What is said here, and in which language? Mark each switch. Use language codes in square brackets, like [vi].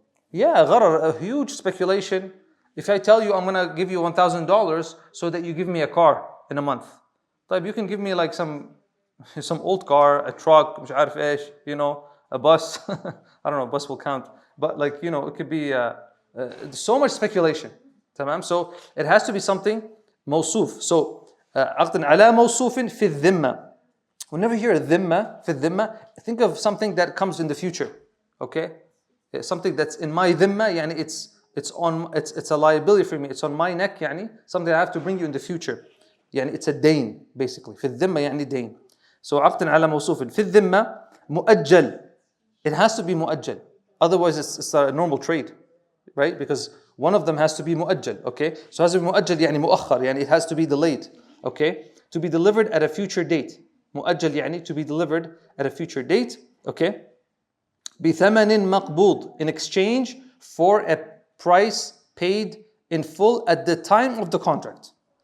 [en] Yeah, gharar, a huge speculation. If I tell you I'm gonna give you $1,000 so that you give me a car in a month, طيب you can give me like some old car, a truck, [ar] مش عارف إيش, [en] a bus. I don't know, bus will count, but like it could be so much speculation. [ar] تمام. [en] So it has to be something موصوف. So [ar] عقد على موصوف في الذمة. [en] Whenever you hear [ar] الذمة في الذمة, [en] think of something that comes in the future. Okay, something that's in my dhimma, يعني it's a liability for me. It's on my neck, يعني something I have to bring you in the future. يعني it's a dain basically. [ar] في الذمة يعني dain. [en] So [ar] عقد على موصوف في الذمة مؤجل. [en] It has to be مؤجل. Otherwise it's a normal trade, right? Because one of them has to be مؤجل. Okay, so it has to be [ar] مؤجل يعني مؤخر, [en] يعني it has to be delayed. Okay, to be delivered at a future date. مؤجل يعني to be delivered at a future date. Okay, [ar] بثمن مقبوض, [en] in exchange for a price paid in full at the time of the contract.